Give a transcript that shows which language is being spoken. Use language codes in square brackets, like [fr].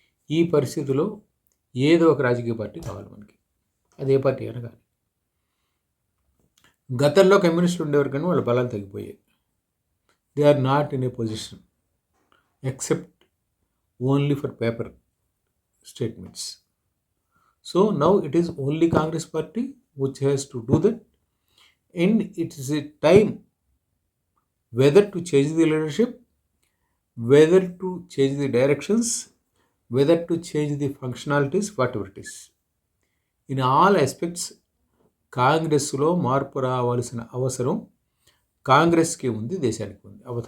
[te] ఈ పరిస్థితిలో ఏదో ఒక రాజకీయ పార్టీ కావాలి మనకి, అదే పార్టీ అయినా కానీ. గతంలో కమ్యూనిస్టులు ఉండేవారు కానీ వాళ్ళ బలాలు తగ్గిపోయాయి. [en] They are not in a position except only for paper statements. So now it is only Congress party which has to do that, and it is a time whether to change the leadership, whether to change the directions, whether to change the functionalities, whatever it is. In all aspects [te] కాంగ్రెస్లో మార్పు రావాల్సిన అవసరం కాంగ్రెస్కి ఉంది, దేశానికి ఉంది. అవతారం